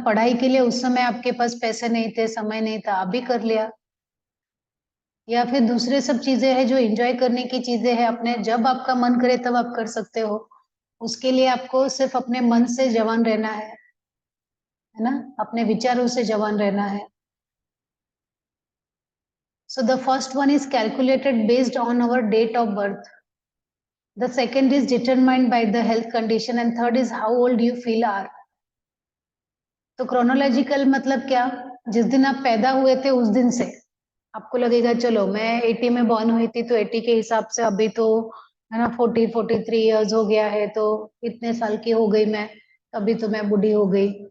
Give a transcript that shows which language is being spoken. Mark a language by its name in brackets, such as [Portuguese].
[Hindi] पढ़ाई के लिए उस समय आपके पास पैसे नहीं थे, समय नहीं था, अभी कर लिया। या फिर दूसरे सब चीजें हैं जो एंजॉय करने की चीजें हैं, अपने जब आपका मन करे तब आप कर सकते हो। उसके लिए आपको सिर्फ अपने मन से जवान रहना है ना, अपने विचारों से जवान रहना है। [English] So the first one is calculated based on our date of birth. The second is determined by the health condition and third is how old you feel are. [Hindi] तो क्रोनोलॉजिकल मतलब क्या? जिस दिन आप पैदा हुए थे उस दिन से आपको लगेगा चलो मैं 80 में बॉर्न हुई थी तो 80 के हिसाब से अभी तो है ना 43 इयर्स हो गया है, तो इतने साल की हो गई मैं, अभी तो मैं बूढ़ी हो गई।